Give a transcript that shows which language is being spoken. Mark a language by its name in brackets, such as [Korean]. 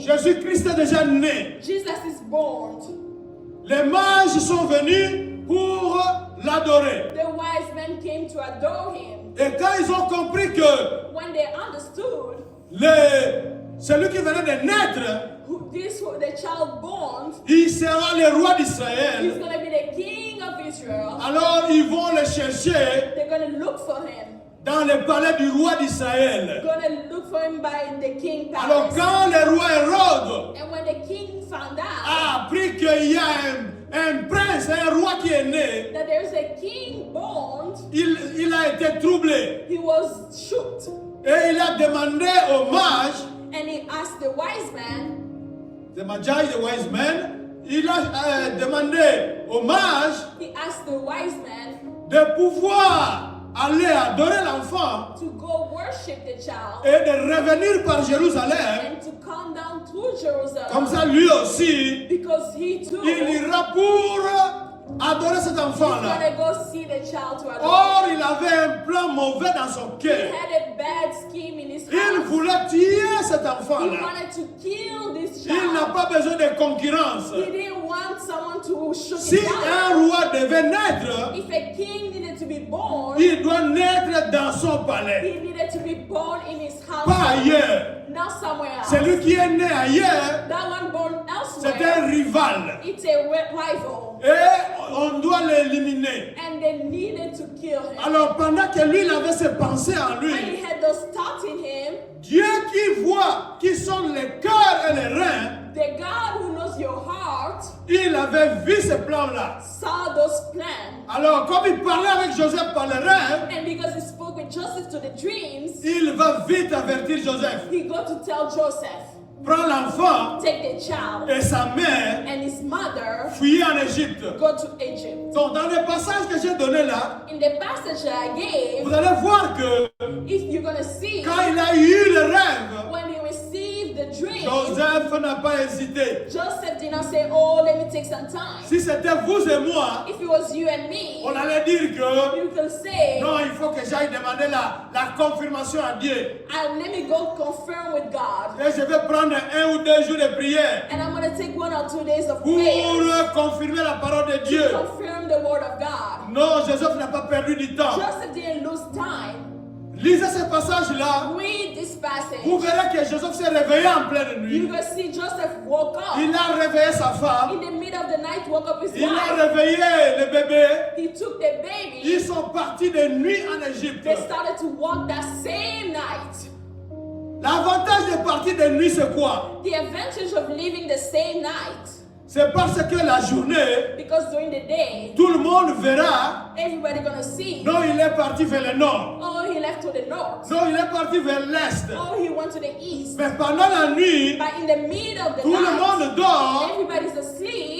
[French] Jésus-Christ est déjà né. [English] Jesus is born. [French] Les mages sont venus pour l'adorer. [English] The wise men came to adore him. [French] Et quand ils ont compris que [English] When they understood [French] celui qui venait de naître, [English] the child born, [French] il sera le roi [English] he's [French] d'Israël, [English] gonna be the king of Israel. [French] alors ils vont le chercher [English] They're gonna look for him. [French] dans le palais du roi d'Israël. [English] Gonna look for him by the king [French] Alors [English] palace. [French] quand le roi Hérode [English] And when the king found out [French] a appris qu'il y a un prince, un roi qui est né, [English] that there's a king born, [French] il a été troublé. [English] he was shocked. [French] Et il a demandé aux mages, [English] And he asked the wise man, the Magi, the wise men, [French] il a demandé aux mages [English] he asked the wise man [French] de pouvoir aller adorer l'enfant [English] to go worship the child [French] et de revenir par Jérusalem. [English] and to come down to Jerusalem. [French] Comme ça, lui aussi, [English] Because he too [French] il ira pour adorer cet [English] he's [French] enfant-là. [English] gonna go see the child to adore. [French] Or, il avait un plan mauvais dans son [English] He [French] cœur. [English] had a bad scheme in his [French] Il [English] heart. [French] voulait tuer cet [English] He [French] enfant-là. [English] wanted to kill this [French] Il n'a [English] child. [French] pas besoin de concurrence. [English] He didn't want someone to shoot [French] Si [English] him down. [French] un roi devait naître, [English] If a king needed to be born, [French] il doit naître dans son palais, [English] he needed to be born in his house, [French] pas ailleurs. [English] not somewhere else. [French] Celui qui est né ailleurs, [English] That one born [French] c'est un [English] elsewhere, [French] rival. [English] it's a rival. [French] Et on doit l'éliminer. [English] And they needed to kill him. [French] Alors pendant que lui, il avait ses pensées en [English] When he [French] lui, [English] had those thoughts in him, [French] Dieu qui voit qui sont les cœurs et les reins, [English] the God who knows your heart [French] il avait vu ce plan-là. [English] saw those plans. [French] Alors comme il parlait avec Joseph par les reins, [English] And because he spoke with Joseph to the dreams, [French] il va vite avertir Joseph. [English] he got to tell Joseph, [French] Prends l'enfant [English] take the child [French] et sa mère, [English] and his mother, [French] fuyez en Égypte. [English] go to Egypt. [French] Donc dans le passage que j'ai donné là, [English] In the passage that I gave, [French] vous allez voir que [English] if you're gonna see, [French] quand il a eu le rêve, [English] when he received the dream, [French] Joseph n'a pas hésité. [English] Joseph did not say, oh, let me take some time. [French] Si c'était vous et moi, [English] If it was you and me, [French] on allait dire que [English] you could say, [French] non, il faut que j'aille demander la confirmation à Dieu. [English] let me go confirm with God. [French] Et je vais prendre 1 ou 2 jours de prière [English] And I'm gonna take 1 or 2 days of [French] pour [English] prayer [French] confirmer la parole de [English] to [French] Dieu. [English] confirm the word of God. [French] Non, Joseph n'a pas perdu du temps. [English] Joseph didn't lose time. [French] Lisez ce passage-là. [English] Read this passage. [French] Vous verrez que Joseph s'est réveillé en pleine [English] You [French] nuit. [English] will see Joseph woke up. [French] Il a réveillé sa femme. [English] In the middle of the night, woke up his [French] Il a [English] wife. [French] réveillé le bébé. [English] He took the baby. [French] Ils sont partis de nuit en Égypte. [English] They started to walk that same night. [French] L'avantage de partir de nuit, c'est quoi? [English] The advantage of living the same night, [French] C'est parce que la journée, [English] because during the day, [French] tout le monde verra, [English] everybody gonna see, [French] non, il est parti vers le nord, [English] oh, he left to the north, [French] non, il est parti vers l'est. [English] oh, he went to the east. [French] Mais pendant la nuit, [English] But in the middle of the [French] tout le [English] night, [French] monde dort, [English] everybody's asleep.